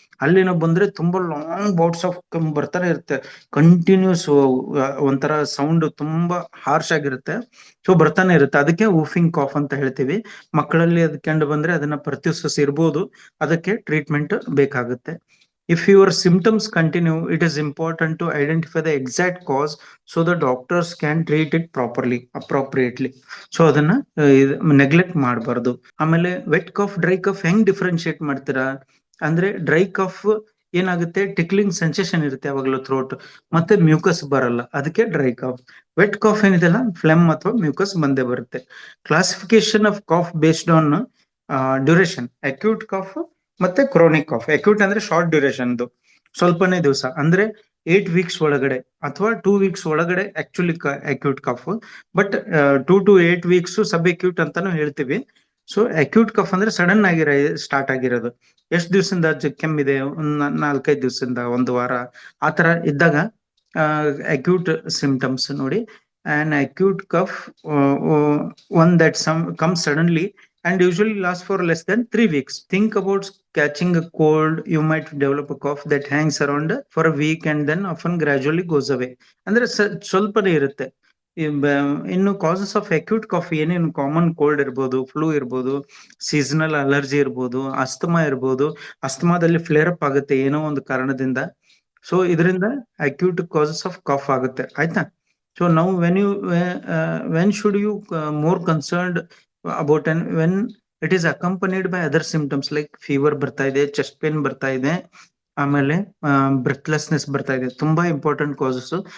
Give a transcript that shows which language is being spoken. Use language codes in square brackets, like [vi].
[kn] ಅಲ್ಲಿನ ಬಂದ್ರೆ ತುಂಬಾ [en] long bouts of [kn] ಬರ್ತಾನೆ ಇರುತ್ತೆ, ಕಂಟಿನ್ಯೂಸ್ ಒಂಥರ ಸೌಂಡ್ ತುಂಬಾ ಹಾರ್ಶ್ ಆಗಿರುತ್ತೆ. ಸೊ ಬರ್ತಾನೆ ಇರುತ್ತೆ, ಅದಕ್ಕೆ ವೂಫಿಂಗ್ ಕಾಫ್ ಅಂತ ಹೇಳ್ತೀವಿ. ಮಕ್ಕಳಲ್ಲಿ ಅದು ಕಂಡು ಬಂದ್ರೆ ಅದನ್ನ ಪರ್ತಿಸುಸ್ ಇರ್ಬೋದು, ಅದಕ್ಕೆ ಟ್ರೀಟ್ಮೆಂಟ್ ಬೇಕಾಗುತ್ತೆ. [en] If your symptoms continue, it is important to identify the exact cause so the doctors can treat it appropriately. [kn] So ಅದನ್ನ ನೆಗ್ಲೆಕ್ಟ್ ಮಾಡಬಾರ್ದು. ಆಮೇಲೆ ವೆಟ್ ಕಫ್, ಡ್ರೈ ಕಫ್ ಹೆಂಗ್ ಡಿಫ್ರೆನ್ಶಿಯೇಟ್ ಮಾಡ್ತೀರಾ ಅಂದ್ರೆ, ಡ್ರೈ ಕಫ್ ಏನಾಗುತ್ತೆ, ಟಿಕ್ಲಿಂಗ್ ಸೆನ್ಸೇಷನ್ ಇರುತ್ತೆ ಯಾವಾಗಲೂ ಥ್ರೋಟ್, ಮತ್ತೆ ಮ್ಯೂಕಸ್ ಬರಲ್ಲ, ಅದಕ್ಕೆ ಡ್ರೈ ಕಫ್. ವೆಟ್ ಕಾಫ್ ಏನಿದೆಲ್ಲ ಫ್ಲೆಮ್ ಅಥವಾ ಮ್ಯೂಕಸ್ ಬಂದೇ ಬರುತ್ತೆ. [en] classification of cough based on duration, [kn] acute calf ಮತ್ತೆ ಕ್ರೋನಿಕ್ ಕಾಫ್. ಅಕ್ಯೂಟ್ ಅಂದ್ರೆ ಶಾರ್ಟ್ ಡ್ಯೂರೇಷನ್, ಸ್ವಲ್ಪನೇ ದಿವಸ, ಅಂದ್ರೆ 8 weeks ಒಳಗಡೆ ಅಥವಾ 2 weeks ಒಳಗಡೆ actually acute calf. But 2 to 8 weeks sub acute ಅಂತಾನು ಹೇಳ್ತೀವಿ. ಸೊ ಅಕ್ಯೂಟ್ ಕಫ್ ಅಂದ್ರೆ ಸಡನ್ ಆಗಿ ಸ್ಟಾರ್ಟ್ ಆಗಿರೋದು, ಎಷ್ಟು ದಿವಸದಿಂದ ಕೆಮ್ಮಿದೆ, ಒಂದ್ 4-5 ದಿವಸದಿಂದ, ಒಂದು ವಾರ, ಆತರ ಇದ್ದಾಗ ಅಕ್ಯೂಟ್ ಸಿಂಪ್ಟಮ್ಸ್ ನೋಡಿ. [en] An acute cough one that comes suddenly and usually lasts for less than 3 weeks. Think about catching a cold. You might develop a cough that hangs around for a week and then often gradually goes away. [kn] ಅಂದ್ರೆ ಸ್ವಲ್ಪನೇ ಇರುತ್ತೆ. ಇನ್ನು causes of acute calf ಏನೇನು common cold ಇರ್ಬೋದು, flu ಇರ್ಬೋದು, seasonal allergy ಇರ್ಬೋದು, asthma ಇರ್ಬೋದು. ಅಸ್ತಮಾದಲ್ಲಿ flare up ಆಗುತ್ತೆ ಏನೋ ಒಂದು ಕಾರಣದಿಂದ. ಸೊ ಇದರಿಂದ ಅಕ್ಯೂಟ್ ಕಾಸಸ್ ಆಫ್ ಕಾಫ್ ಆಗುತ್ತೆ, ಆಯ್ತಾ. [en] so ನಾವು when should you more concerned about and when it is accompanied by other symptoms like fever [kn] ಬರ್ತಾ ಇದೆ, ಚೆಸ್ಟ್ ಪೇನ್ ಬರ್ತಾ ಇದೆ, ಆಮೇಲೆ ಬ್ರೆತ್ಲೆಸ್ನೆಸ್ ಬರ್ತಾ ಇದೆ, ತುಂಬಾ ಇಂಪಾರ್ಟೆಂಟ್ ಕಾಸಸ್.